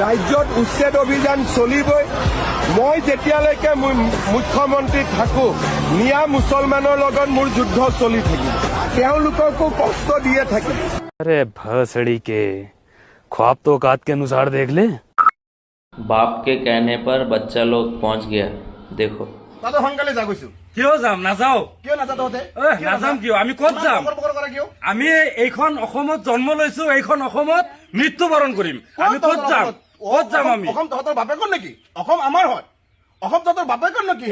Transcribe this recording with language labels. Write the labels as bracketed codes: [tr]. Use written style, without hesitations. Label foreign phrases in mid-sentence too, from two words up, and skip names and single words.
[as] ৰাজ্যত উচ্ছেদ অভিযান চলিবই। মই যেতিয়ালৈকে মুখ্যমন্ত্ৰী থাকো মিয়া মুছলমানৰ লগত মোৰ যুদ্ধ চলি থাকিব, তেওঁলোককো কষ্ট দিয়ে থাকিম। [hi] अरे भसड़ी के ख्वाब तो औकात के अनुसार देख ले। बाप के कहने पर बच्चा लोग पहुंच गया, देखो। [as] তাতে সোনকালে যা গৈছো। কিয় যাম নাযাও? কিয় নাযাওঁ তহঁতে? নাযাম কিয়? আমি ক'ত যাম? আমি এইখন অসমত জন্ম লৈছো, এইখন অসমত মৃত্যুবৰণ কৰিম। আমি ক'ত যাম? ক'ত যাম আমি? অসম তহঁতৰ বাপেকৰ নেকি? অসম আমাৰ হয়। অসম তহঁতৰ বাপেকৰ নেকি?